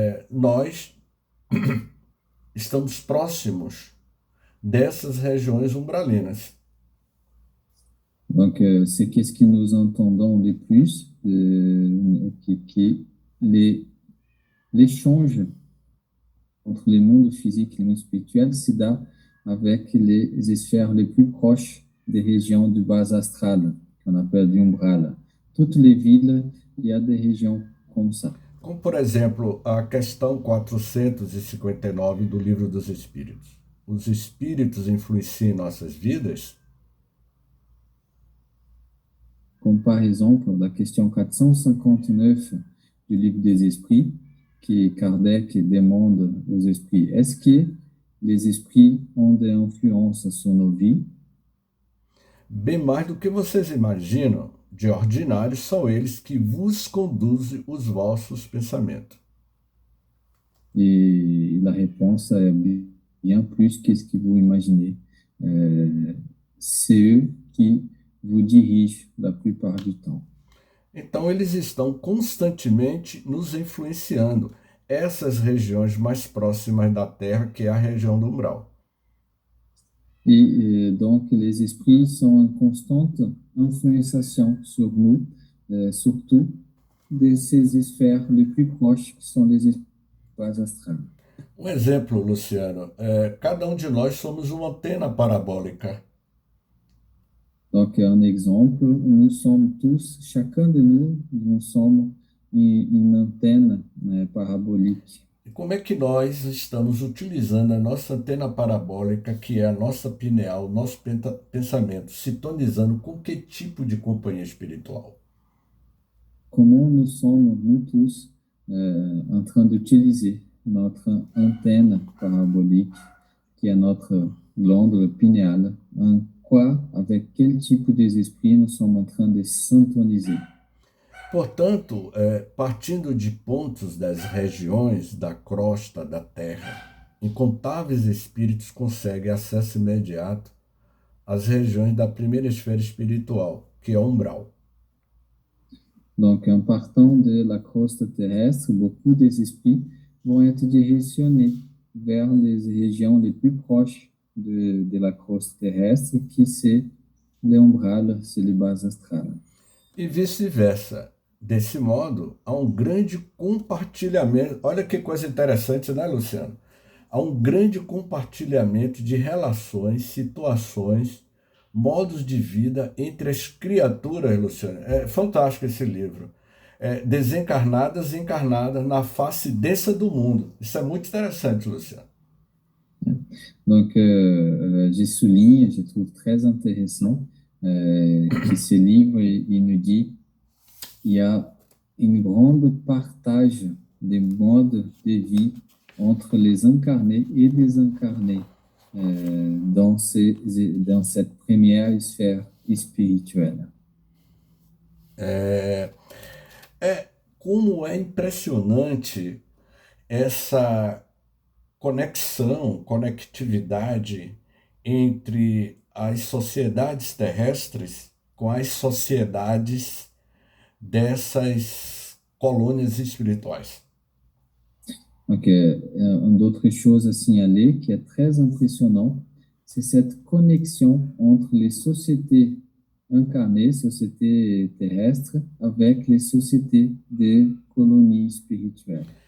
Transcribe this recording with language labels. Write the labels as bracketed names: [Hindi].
[Portuguese] Nós estamos próximos dessas regiões umbralinas. [French] Donc, c'est qu'est-ce que nous entendons de plus, que l'échange entre les mondes physiques et les mondes spirituels [Portuguese] se dá [French] avec les sphères les plus proches des régions du bas astral, qu'on appelle du umbral. Toutes les villes, il y a des régions comme ça. [Portuguese] Como, por exemplo, a questão 459 do Livro dos Espíritos. Os espíritos influenciam nossas vidas? [French] Comme par exemple la question 459 du Livre des Esprits, que Kardec demande aux esprits, est-ce que les esprits ont des influences sur nos vies? [Portuguese] Bem mais do que vocês imaginam, de ordinário são eles que vos conduzem os vossos pensamentos. [French] Et la réponse est bien plus que ce que vous imaginez. C'est eux qui vous dirigent la plupart du temps. [Portuguese] Então, eles estão constantemente nos influenciando. Essas regiões mais próximas da Terra, que é a região do umbral. [French] Et donc, les esprits sont en constante influenciation sur nous, surtout de ces sphères les plus proches, qui sont les espaces astrales. [Portuguese] Um exemplo, Luciano, cada um de nós somos uma antena parabólica. [French] Donc, un exemple, nous sommes tous, chacun de nous, nous sommes une antenne parabolique. [Portuguese] E como é que nós estamos utilizando a nossa antena parabólica, que é a nossa pineal, nosso pensamento, sintonizando com que tipo de companhia espiritual? [French] Comment nous sommes, nous tous, en train d'utiliser notre antenne parabolique, qui est notre glande pinéale, en quoi, avec quel type des esprits nous sommes en train de syntoniser. [Portuguese] Portanto, partindo de pontos das regiões da crosta da Terra, incontáveis espíritos conseguem acesso imediato às regiões da primeira esfera espiritual, que é o umbral. [French] Donc, en partant de la croste terrestre, beaucoup des esprits vont être directionnés vers les régions les plus proches de la croste terrestre, qui c'est l'umbral, c'est les bases astrales. [Portuguese] E vice-versa. Desse modo, há um grande compartilhamento. Olha que coisa interessante, né, Luciano? Há um grande compartilhamento de relações, situações, modos de vida entre as criaturas, Luciano. É fantástico esse livro. Desencarnadas e encarnadas na face densa do mundo. Isso é muito interessante, Luciano. [French] Donc, je souligne, je trouve très intéressant que ce livre, il nous dit il y a une grande partage des modes de vie entre les incarnés et désincarnés dans cette première sphère spirituelle. [Portuguese] Como é impressionante essa conectividade entre as sociedades terrestres com as sociedades dessas colônias espirituais. [French] Donc, une autre chose à signaler qui est très impressionnant, c'est cette connexion entre les sociétés incarnées, sociétés terrestres, avec les sociétés de colonies spirituelles.